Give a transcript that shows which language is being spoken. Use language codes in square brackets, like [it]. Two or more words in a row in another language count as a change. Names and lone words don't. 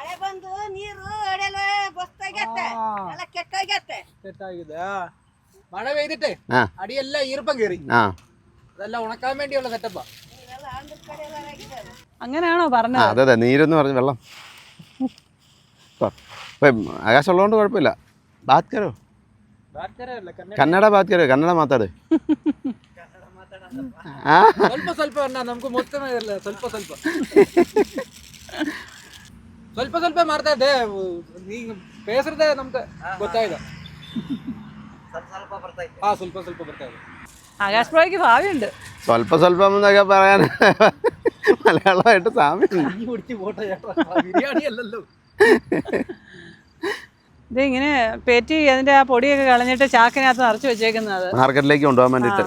[ml] മഴ പെയ്തിട്ടേ അടിയെല്ലാം ഈർപ്പം കയറി. അതെല്ലാം ഉണക്കാൻ വേണ്ടിയുള്ള സെറ്റപ്പാ. അങ്ങനെയാണോ പറഞ്ഞത്? അതെ, നീരെന്ന് പറഞ്ഞ വെള്ളം. ആകാശമുള്ളതുകൊണ്ട് കുഴപ്പമില്ല. [hi] बात करो, कन्नड़ बात करो, [kn] ಕನ್ನಡ ಮಾತಾಡು. ಸ್ವಲ್ಪ ನಮ್ಗೆ ಮೊತ್ತಮೇ ಇರಲ್ಲ, ಸ್ವಲ್ಪ ಮಾಡ್ತಾ ಇದ್ದೆ. ಈಗ ಬೇಸರದೆ ನಮ್ಗೆ ಗೊತ್ತಾಯ್ತು. ಸ್ವಲ್ಪ ಬರ್ತಾ ಇದೆ. [ml] ആകാശ് ബ്രോയ്ക്ക് ഭാവിയുണ്ട്. സ്വല്പം എന്നൊക്കെ പറയാൻ മലയാളമായിട്ട് സാമ്യം. ബിരിയാണി അല്ലല്ലോ ഇത്. ഇങ്ങനെ പേറ്റി അതിന്റെ ആ പൊടിയൊക്കെ കളഞ്ഞിട്ട് ചാക്കിനകത്ത് നിറച്ച് വെച്ചേക്കുന്നത് മാർക്കറ്റിലേക്ക് കൊണ്ടുപോകാൻ വേണ്ടിയിട്ട്.